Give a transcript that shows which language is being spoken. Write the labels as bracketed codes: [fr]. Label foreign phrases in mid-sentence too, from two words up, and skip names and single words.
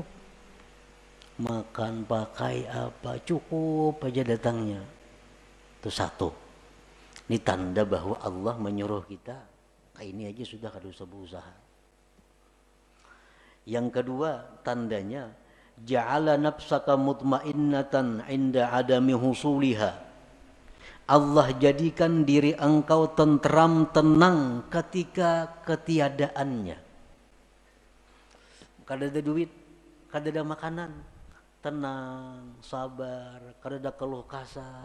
[bjn] Makan, pakai apa, cukup aja datangnya. Itu satu. Ini tanda bahwa Allah menyuruh kita, kayak ini aja sudah kada usah berusaha. Yang kedua tandanya, [ar] جعل نفسك مطمئنة عند عدم حصولها. [bjn] Allah jadikan diri engkau tentram, tenang ketika ketiadaannya. Kada ada duit, kada ada makanan, tenang, sabar, kada ada keluh kesah.